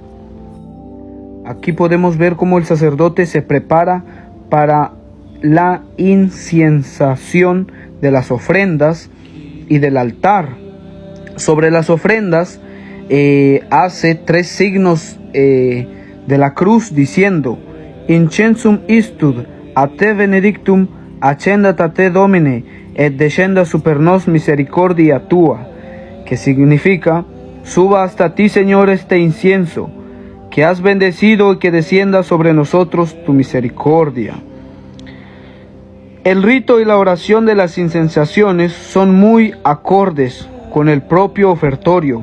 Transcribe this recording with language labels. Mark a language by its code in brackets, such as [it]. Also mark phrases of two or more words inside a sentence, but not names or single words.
[es] Aquí podemos ver cómo el sacerdote se prepara para la inciensación de las ofrendas y del altar. Sobre las ofrendas hace 3 signos de la cruz diciendo: [la] incensum istud a te benedictum accendat a te Domine et descenda super nos misericordia tua, [es] que significa: suba hasta ti, Señor, este incienso que has bendecido y que descienda sobre nosotros tu misericordia. El rito y la oración de las incensaciones son muy acordes con el propio ofertorio.